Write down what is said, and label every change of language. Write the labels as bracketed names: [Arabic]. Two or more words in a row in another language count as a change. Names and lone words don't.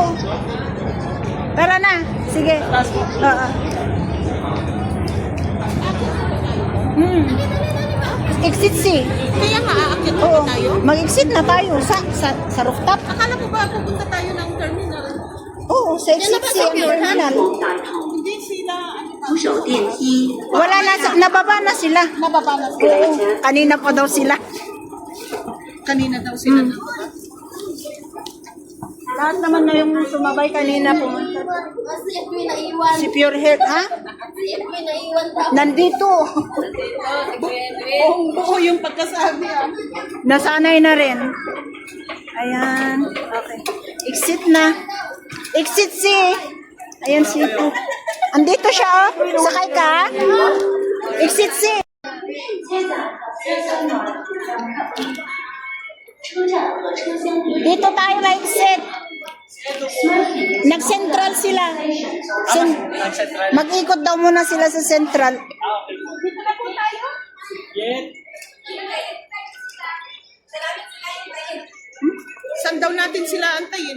[Filipino] Tara na. Sige. Oo. Exit C. Kaya maaakit Oo. Mag-exit na tayo sa rooftop. Akala ko ba pupunta tayo ng terminal? Oo, sa exit C ang terminal. [Chinese] 扶手电梯， [Filipino] Wala na, nababa na sila. Oo, kanina pa daw sila. Lahat naman na yung sumabay kanina pumunta. Si Edwin naiwan. Si Pure Health, ha? Si Edwin naiwan daw. Nandito. Oo, yung pagkasabi Nasanay na rin. Ayan. Okay. Exit na. Exit C. Ayan si Ito. Andito siya, oh. Sakay ka. Exit C. [Chinese] 车站和车厢里 [Filipino] Dito tayo ma-exit. Nag-central sila. Mag-ikot daw muna sila sa central. Saan daw natin sila antayin?